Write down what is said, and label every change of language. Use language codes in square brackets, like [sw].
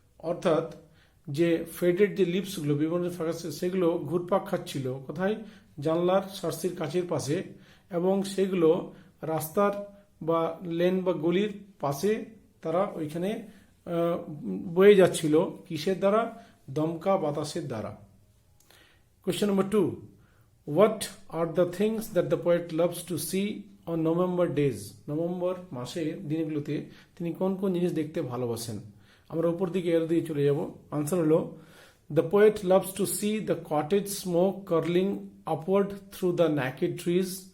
[bn] অর্থাৎ যে ফেডেড যে লিপসগুলো বিভিন্ন ফাঁকা সেগুলো ঘুরপাক খাচ্ছিল কোথায়, জানলার সার্সির কাচের পাশে, এবং সেগুলো রাস্তার বা লেন বা গলির পাশে তারা ওইখানে বয়ে যাচ্ছিল কিসের দ্বারা, দমকা বাতাসের দ্বারা। [en] Question number 2. What are the things that the poet loves to see on November days? [bn] November মাসে দিনগুলোতে তিনি কোন কোন জিনিস দেখতে ভালোবাসেন? আমরা উপর দিকে এর দিয়ে চলে যাব। আনসার হলো [en] the poet loves to see the cottage smoke curling upward through the naked trees.